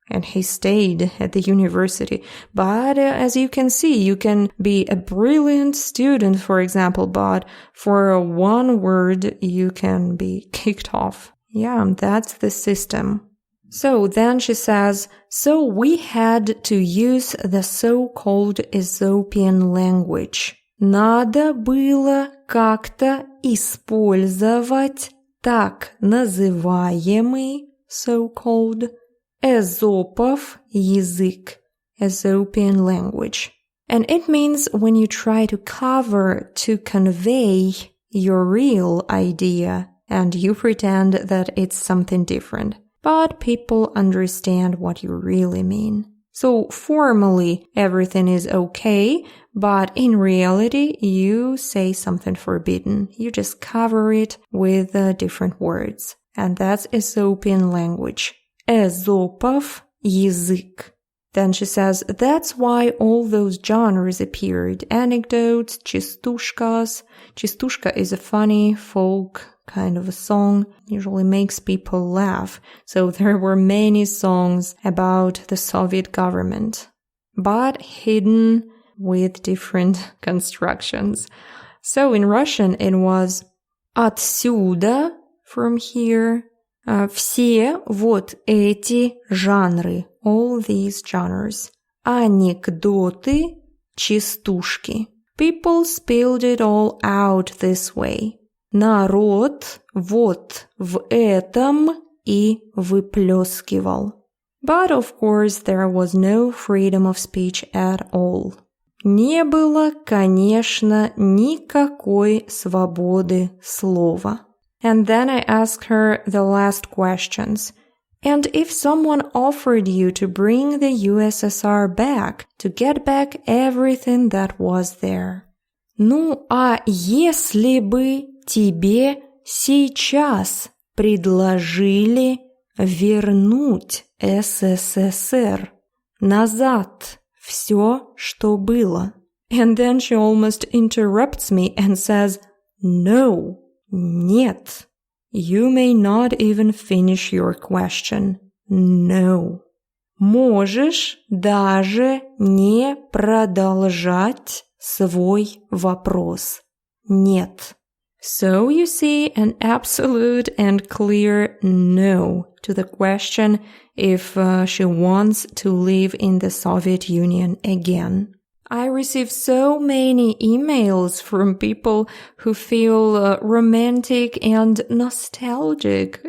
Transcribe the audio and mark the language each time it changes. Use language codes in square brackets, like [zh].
[en] And he stayed at the university. But as you can see, you can be a brilliant student, for example, but for one word, you can be kicked off. Yeah, that's the system. So then she says, so we had to use the so-called Aesopian language. [ru] Надо было как-то использовать так называемый, [en] so-called, [ru] Эзопов язык, [en] Aesopian language. And it means when you try to cover, to convey your real idea, and you pretend that it's something different. But people understand what you really mean. So formally, everything is okay, but in reality, you say something forbidden. You just cover it with different words. And that's Aesopian language. [ru] Эзопов язык. [en] Then she says, that's why all those genres appeared. Anecdotes, частушкас. Частушка is a funny folk kind of a song. Usually makes people laugh. So there were many songs about the Soviet government, but hidden with different constructions. So in Russian it was [ru] отсюда, [en] from here. [ru] Все вот эти жанры, [en] all these genres. [ru] Анекдоты, частушки. [en] People spilled it all out this way. [ru] Народ вот в этом и выплескивал. [en] But of course there was no freedom of speech at all. [ru] Не было, конечно, никакой свободы слова. [en] And then I asked her the last questions. And if someone offered you to bring the USSR back, to get back everything that was there? [ru] Ну, а если бы тебе сейчас предложили вернуть СССР назад все, что было? [en] And then she almost interrupts me and says, no. [ru] Нет. [en] You may not even finish your question. No. [ru] Можешь даже не продолжать свой вопрос. Нет. [en] So you see an absolute and clear no to the question if she wants to live in the Soviet Union again. I receive so many emails from people who feel romantic and nostalgic.